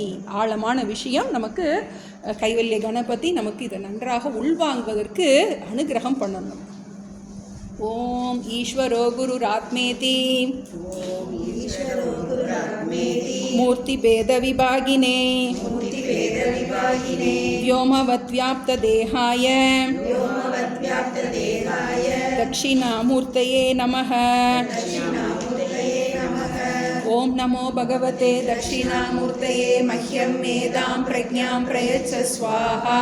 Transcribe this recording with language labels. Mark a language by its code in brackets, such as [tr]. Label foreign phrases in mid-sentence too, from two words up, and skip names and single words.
[ta] ஆழமான விஷயம். நமக்கு கைவல்ய கணபதி நமக்கு இதை நன்றாக உள்வாங்குவதற்கு அனுகிரகம் பண்ணணும். [sa] ॐ ईश्वरो गुरुरात्मेति मूर्ति भेद विभागिने व्योमवत् व्याप्त देहाय दक्षिणामूर्तये नमः। ओम नमो भगवते दक्षिणामूर्तये मह्यं मेधां प्रज्ञां प्रयच्छ स्वाहा।